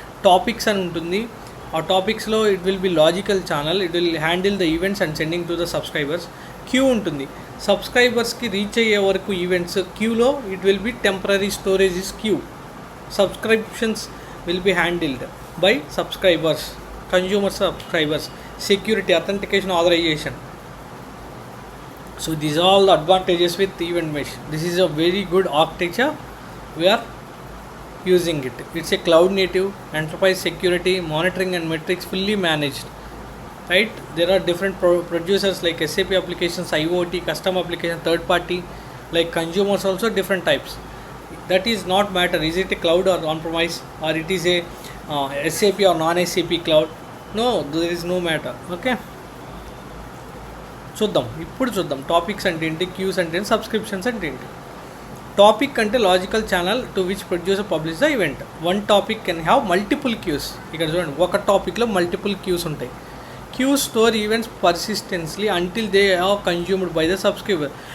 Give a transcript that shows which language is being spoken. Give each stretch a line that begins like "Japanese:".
Telugu: Topics అని ఉంటుంది, ఆ టాపిక్స్లో
English: It will be logical channel, it will handle the events and sending to the subscribers.
Telugu: Queue ఉంటుంది, సబ్స్క్రైబర్స్కి reach అయ్యే వరకు ఈవెంట్స్ క్యూలో it will be temporary storage is queue.
English: Subscriptions will be handled by subscribers, consumer subscribers. security, authentication, authorization. So these are all the advantages with event mesh. This is a very good architecture. We are using it. It's a cloud native, enterprise security, monitoring and metrics fully managed. Right? There are different producers like SAP applications, IoT, custom application, third party, like consumers also different types. That is not matter. Is it a cloud or on-premise, or it is a SAP or non-SAP cloud? No, there is no matter. Okay.
Telugu: ఇప్పుడు చూద్దాం topics అంటే ఏంటి, cues అంటే ఏంటి, subscriptions అంటే ఏంటి.
English: Topic అంటే logical channel to which producer publish the event. One topic can have multiple queues.
Telugu: ఇక్కడ చూడండి, ఒక టాపిక్లో మల్టిపుల్ క్యూస్ ఉంటాయి.
English: Queues store events persistently until they have consumed by the subscriber.